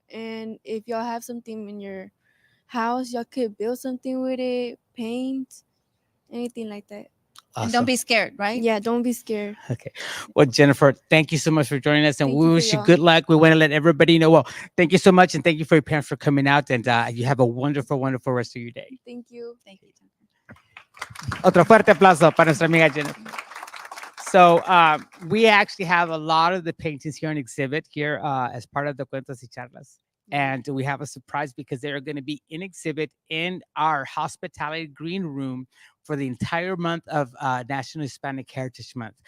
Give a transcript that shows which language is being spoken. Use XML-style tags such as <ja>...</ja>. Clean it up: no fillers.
<en>And if y'all have something in your house, y'all could build something with it, paint, anything like that. And Awesome. don't be scared, right? Yeah, don't be scared. Okay. Well, Jennifer, thank you so much for joining us, and Thank we you for wish you y'all. good luck. We want to let everybody know. Well, thank you so much, and thank you for your parents for coming out, and you have a wonderful, wonderful rest of your day. Thank you. Thank you.</en> <es>Otro fuerte aplauso para nuestra amiga Jennifer.</es> <en>So we actually have a lot of the paintings here on exhibit here as part of the Cuentos y Charlas. And we have a surprise because they are going to be in exhibit in our hospitality green room for the entire month of National Hispanic Heritage Month.</en>